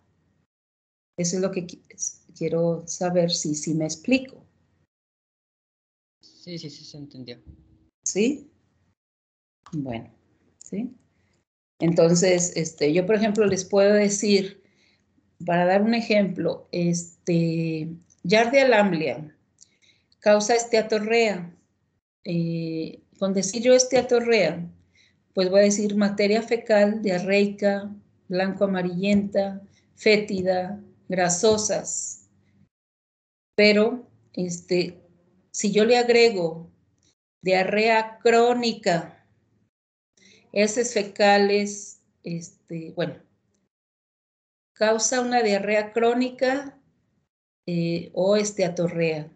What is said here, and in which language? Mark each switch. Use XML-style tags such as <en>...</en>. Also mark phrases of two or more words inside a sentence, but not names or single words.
<es>Eso es lo que quiero saber si me explico. Sí, se entendió. ¿Sí? Bueno, ¿sí? Entonces, yo, por ejemplo, les puedo decir, para dar un ejemplo, Giardia lamblia causa esteatorrea. Con decir yo esteatorrea, pues voy a decir materia fecal, diarreica, blanco-amarillenta, fétida, grasosas. Pero, si yo le agrego diarrea crónica, heces fecales, bueno, causa una diarrea crónica o esteatorrea.</es>